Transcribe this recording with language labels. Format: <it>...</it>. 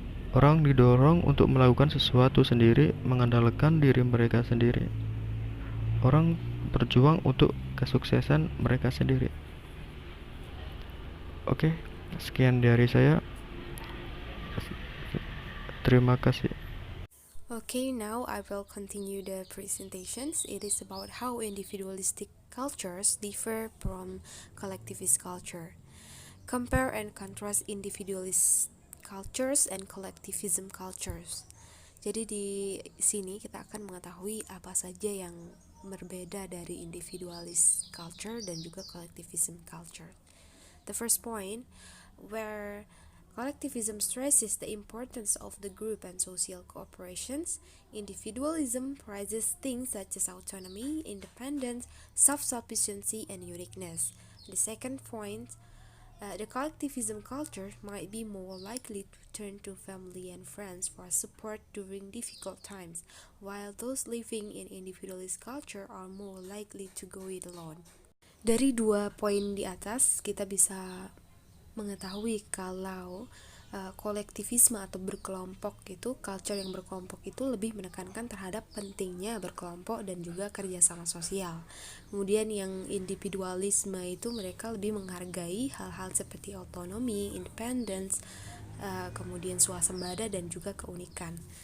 <id>Orang didorong untuk melakukan sesuatu sendiri, mengandalkan diri mereka sendiri. Orang berjuang untuk kesuksesan mereka sendiri. Oke, sekian dari saya. Terima kasih.</id> <en>Okay, now I will continue the presentations. It is about how individualistic cultures differ from collectivist culture. Compare and contrast individualist cultures and collectivism cultures.</en> <id>Jadi di sini kita akan mengetahui apa saja yang berbeda dari individualist culture dan juga collectivism culture.</id> <en>The first point, where collectivism stresses the importance of the group and social cooperations, individualism prizes things such as autonomy, independence, self-sufficiency, and uniqueness. The second point, the collectivism culture might be more likely to turn to family and friends for support during difficult times, while those living in individualist culture are more likely to go it alone.</en> <id>Dari dua poin di atas, kita bisa mengetahui kalau kolektivisme atau berkelompok itu, culture yang berkelompok itu lebih menekankan terhadap pentingnya berkelompok dan juga kerjasama sosial. Kemudian yang individualisme itu mereka lebih menghargai hal-hal seperti otonomi, independence, kemudian swasembada dan juga keunikan.</id>